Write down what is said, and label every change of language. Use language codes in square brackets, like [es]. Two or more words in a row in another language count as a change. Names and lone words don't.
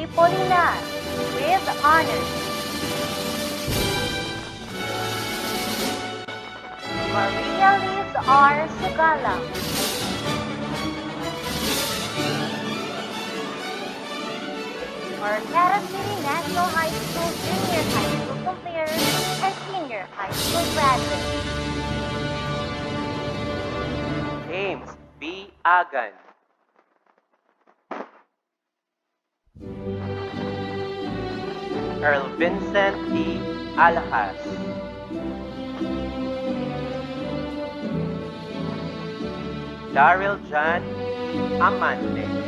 [en] Polinar with honors. Maria Liz R. Sugala. Ortega City National High School Junior High School completers and Senior High School graduates. James B. Agan. Earl Vincent D. Alhas. Daryl John Amante.